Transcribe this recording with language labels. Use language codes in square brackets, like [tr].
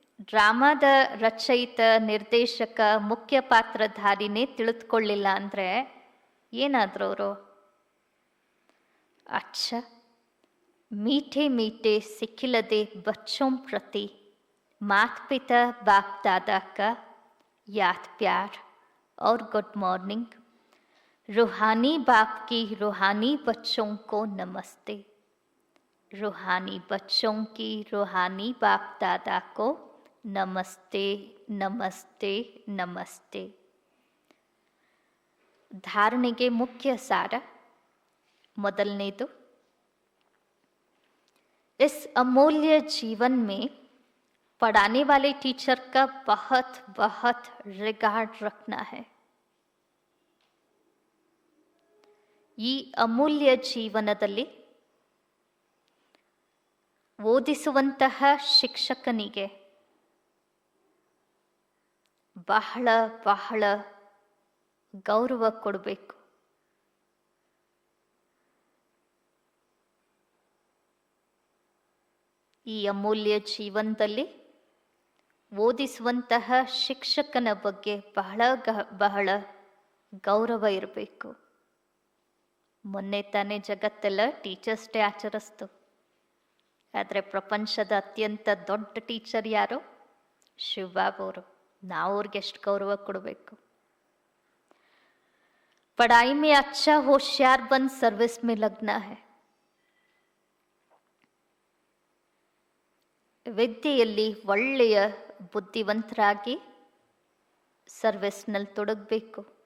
[kn] ಡ್ರಾಮಾದ ರಚಯಿತ, ನಿರ್ದೇಶಕ, ಮುಖ್ಯ ಪಾತ್ರಧಾರಿನೇ ತಿಳಿದುಕೊಳ್ಳಿಲ್ಲ ಅಂದರೆ ಏನಾದರೂ ಅವರು? [hi] अच्छा, मीठे मीठे सिखिलदे बच्चों प्रति माता पिता बाप दादा का याद प्यार और गुड मॉर्निंग. रूहानी बाप की रूहानी बच्चों को नमस्ते. रूहानी बच्चों की रूहानी बाप दादा को नमस्ते नमस्ते नमस्ते. [kn] धारणೆಗೆ ಮುಖ್ಯ ಸಾರ ಮೊದಲನೇದು, [hi] इस अमूल्य जीवन में पढ़ाने वाले टीचर का बहुत बहुत रिगार्ड रखना है. [kn] ಈ ಅಮೂಲ್ಯ ಜೀವನದಲ್ಲಿ ಓದಿಸುವಂತಹ ಶಿಕ್ಷಕನಿಗೆ ಬಹಳ ಬಹಳ ಗೌರವ ಕೊಡಬೇಕು. ಈ ಅಮೂಲ್ಯ ಜೀವನದಲ್ಲಿ ಓದಿಸುವಂತಹ ಶಿಕ್ಷಕನ ಬಗ್ಗೆ ಬಹಳ ಗೌರವ ಇರಬೇಕು. ಮೊನ್ನೆ ತಾನೇ ಜಗತ್ತೆಲ್ಲ ಟೀಚರ್ಸ್ ಡೇ ಆಚರಿಸ್ತು. ಆದರೆ ಪ್ರಪಂಚದ ಅತ್ಯಂತ ದೊಡ್ಡ ಟೀಚರ್ ಯಾರು? ಶಿವಬಾಬವರು. ನಾವು ಅವ್ರಿಗೆ ಎಷ್ಟು ಗೌರವ ಕೊಡಬೇಕು. [hi] पढ़ाई में अच्छा होशियार बन सर्विस में लगना है. [kn] ವಿದ್ಯೆಯಲ್ಲಿ ಒಳ್ಳೆಯ ಬುದ್ಧಿವಂತರಾಗಿ ಸರ್ವಿಸ್ನಲ್ಲಿ ತೊಡಗಬೇಕು.